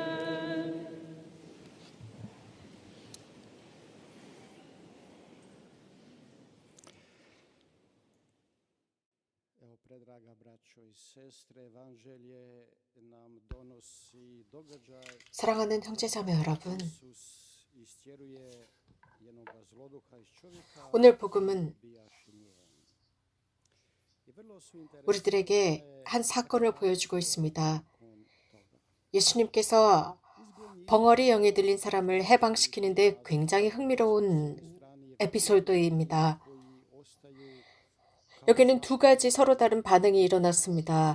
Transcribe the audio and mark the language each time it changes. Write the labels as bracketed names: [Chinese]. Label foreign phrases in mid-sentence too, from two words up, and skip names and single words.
[Croatian] Evo, predraga braćo i sestre, Evanđelje nam donosi događaj. [Korean] 사랑하는 형제자매 여러분, [Croatian] Isus istjeruje jednoga zloduha iz čovjeka. [Korean] 오늘 복음은 [Croatian] bijaše nijem. I vrlo su interesantne [Korean] 우리들에게 한 사건을 보여주고 있습니다. 예수님께서 벙어리 영에 들린 사람을 해방시키는데 굉장히 흥미로운 에피소드입니다. 여기는 두 가지 서로 다른 반응이 일어났습니다.